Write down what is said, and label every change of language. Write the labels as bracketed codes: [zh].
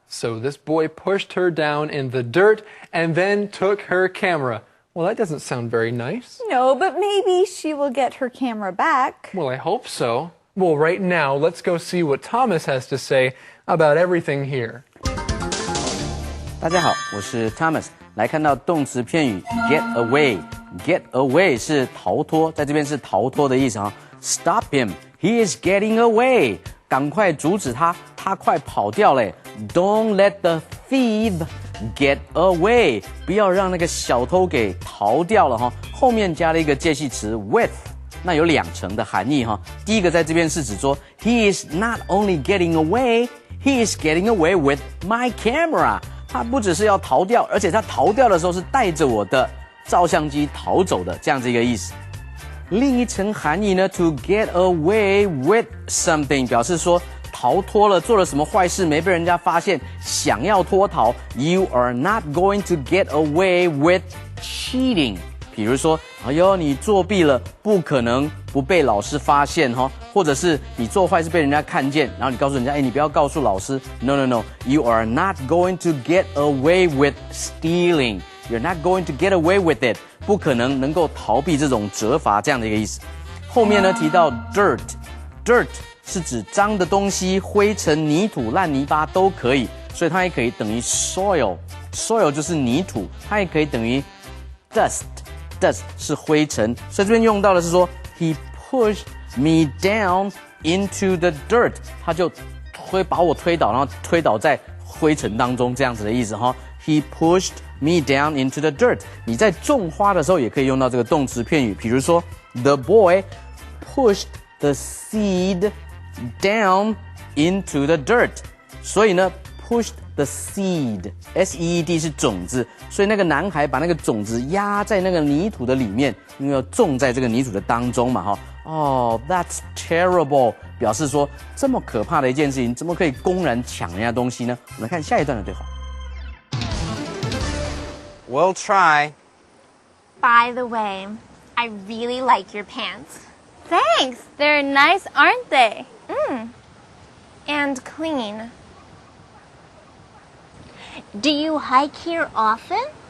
[en] So this boy pushed her down in the dirt and then took her camera. Well, that doesn't sound very nice. No, but maybe she will get her camera back. Well, I hope so. Well, right now, let's go see what Thomas has to say about everything here. [zh] 大家好，我是 Thomas。来看到动词片语 get away。 [en] Get away [zh] 是逃脱，在这边是逃脱的意思啊。 [en] Stop him, he is getting away。 [zh] 赶快阻止他，他快跑掉了。 [en] Don't let the thief get away， [zh] 不要让那个小偷给逃掉了哈。后面加了一个介系词 with。那有两层的含义哈。第一个在这边是指说 [en] he is not only getting away, he is getting away with my camera。 [zh] 他不只是要逃掉，而且他逃掉的时候是带着我的照相机逃走的，这样子一个意思。另一层含义呢 ， [en] to get away with something [zh] 表示说逃脱了，做了什么坏事没被人家发现，想要脱逃。 [en] You are not going to get away with cheating。 [zh] 比如说，哎呦，你作弊了，不可能不被老师发现哈，或者是你做坏事被人家看见，然后你告诉人家，哎，你不要告诉老师。 [en] No, you are not going to get away with stealing. You're not going to get away with it. [zh] 不可能能够逃避这种责罚这样的一个意思。后面呢提到 dirt 是指脏的东西，灰尘、泥土、烂泥巴都可以，所以它也可以等于 soil 就是泥土，它也可以等于 dust 是灰尘，所以这边用到的是说 [en] he pushed me down into the dirt， [zh] 他就把我推倒，然后推倒在灰尘当中，这样子的意思哈。 [en] He pushed me down into the dirt。 [zh] 你在种花的时候也可以用到这个动词片语，比如说 [en] the boy pushed the seed down into the dirt。 [zh] 所以呢 [en] pushed the seed S-E-E-D [zh] 是种子，所以那个男孩把那个种子压在那个泥土的里面，因为要种在这个泥土的当中嘛哈。哦 [en] that's terrible [zh] 表示说这么可怕的一件事情，怎么可以公然抢人家东西呢？我们来看下一段的对话。 [en] We'll try. By the way, I really like your pants. Thanks. They're nice, aren't they? And clean. Do you hike here often?